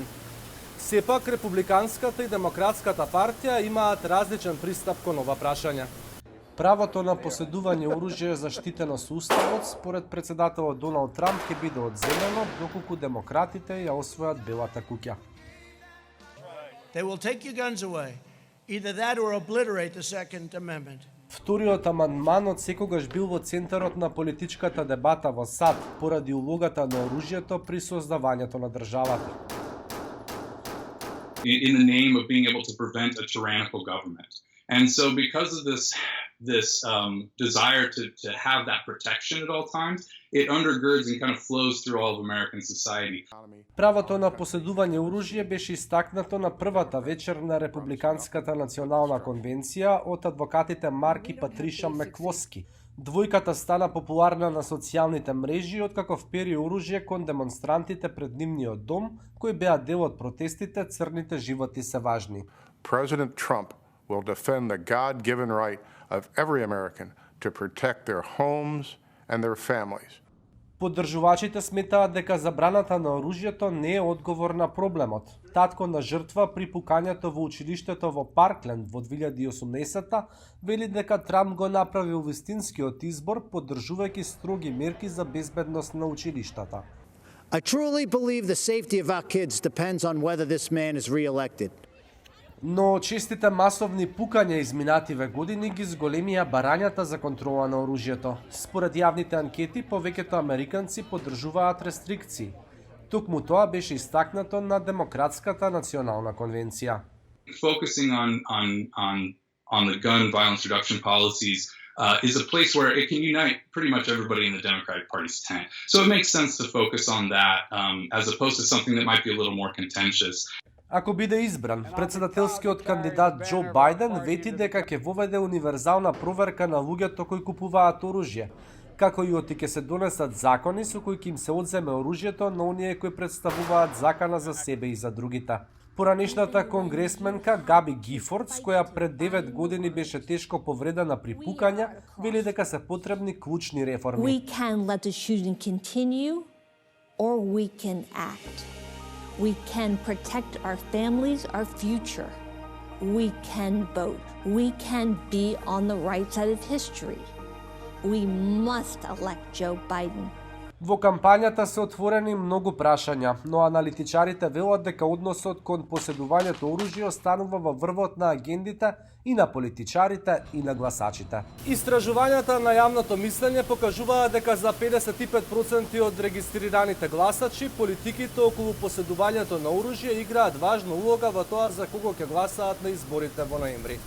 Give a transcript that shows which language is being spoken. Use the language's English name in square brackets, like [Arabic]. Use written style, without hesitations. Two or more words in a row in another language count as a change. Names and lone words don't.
[Macedonian] Сепак, Републиканската и Демократската партија имаат различен пристап кон ова прашање. Правото на поседување оружје е заштитено со уставот, според председателот Доналд Трамп ќе биде одземено доколку демократите ја освојат Белата куќа. [English] They will take your guns away. Either that or obliterate the Second Amendment. [Macedonian] Вториот амандманот секогаш бил во центарот на политичката дебата во САД поради улогата на оружјето при создавањето на државата. [English] In the name of being able to prevent a tyrannical government. And so because of this desire to have that protection at all times, it undergirds and kind of flows through all of American society. [Macedonian] Правото на поседување оружје беше истакнато на првата вечер на Републиканската национална конвенција од адвокатите Марк и Патриша Меквоски. Двојката стана популарна на социјалните мрежи откако впери оружје кон демонстрантите пред нивниот дом, кои беа дел од протестите "Црните животи се важни". [English] President Trump will defend the God-given right of every American to protect their homes and their families. [Macedonian] Поддржувачите сметаат дека забраната на оружјето не е одговор на проблемот. Татко на жртва при пукањето во училиштето во Паркленд во 2018 вели дека Трамп го направил вистинскиот избор поддржувајќи строги мерки за безбедност на училиштата. [English] I truly believe the safety of our kids depends on whether this man is re-elected. [Macedonian] Но честите масовни пукања изминативе години ги зголемија барањата за контрола на оружјето. Според јавните анкети, повеќето американци поддржуваат рестрикции. Токму тоа беше истакнато на Демократската национална конвенција. [English] Focusing on the gun violence reduction policies is a place where it can unite pretty much everybody in the Democratic Party's tent. So it makes sense to focus on that as opposed to something that might be a little more contentious. [Macedonian] Ако биде избран, председателскиот кандидат Џо Бајден вети дека ќе воведе универзална проверка на луѓето кои купуваат оружје, како и оти ќе се донесат закони со кои ќе им се одземе оружјето на оние кои представуваат закана за себе и за другите. Поранешната конгресменка Габи Гифордс, која пред 9 години беше тешко повредена при пукања, вели дека се потребни клучни реформи. [English] We can let the shooting continue or we can act. We can protect our families, our future. We can vote. We can be on the right side of history. We must elect Joe Biden. [Macedonian] Во кампањата се отворени многу прашања, но аналитичарите велат дека односот кон поседувањето оружје останува во врвот на агендите и на политичарите и на гласачите. Истражувањата на јавното мислење покажуваат дека за 55% од регистрираните гласачи, политиките околу поседувањето на оружје играат важна улога во тоа за кого ќе гласаат на изборите во ноември.